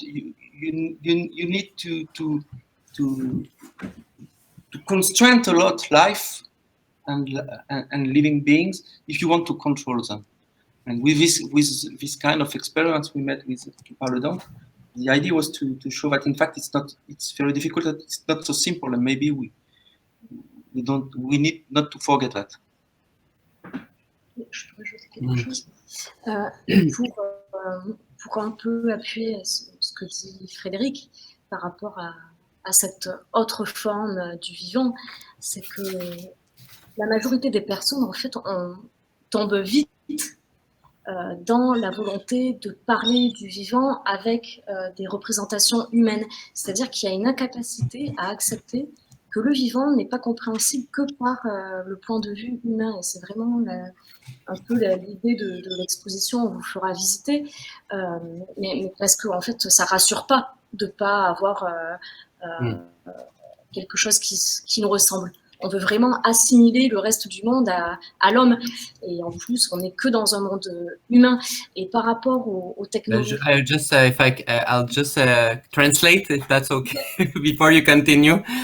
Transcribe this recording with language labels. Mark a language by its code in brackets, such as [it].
[en] You need to constrain a lot life and living beings if you want to control them. And with this kind of experiments we made with Paladon, the idea was to show that in fact it's very difficult, that it's not so simple, and maybe we need not to forget that. [fr] Je peux ajouter quelque chose pour un peu appuyer ce que dit Frédéric par rapport à cette autre forme du vivant, c'est que la majorité des personnes en fait tombent vite dans la volonté de parler du vivant avec des représentations humaines, c'est-à-dire qu'il y a une incapacité à accepter que le vivant n'est pas compréhensible que par le point de vue humain. Et c'est vraiment un peu l'idée de l'exposition, on vous fera visiter, mais parce qu'en fait, ça rassure pas de pas avoir quelque chose qui nous ressemble. On veut vraiment assimiler le reste du monde à l'homme. Et en plus, on n'est que dans un monde humain. Et par rapport aux technologies... [en] I'll just translate, if that's okay, before you continue.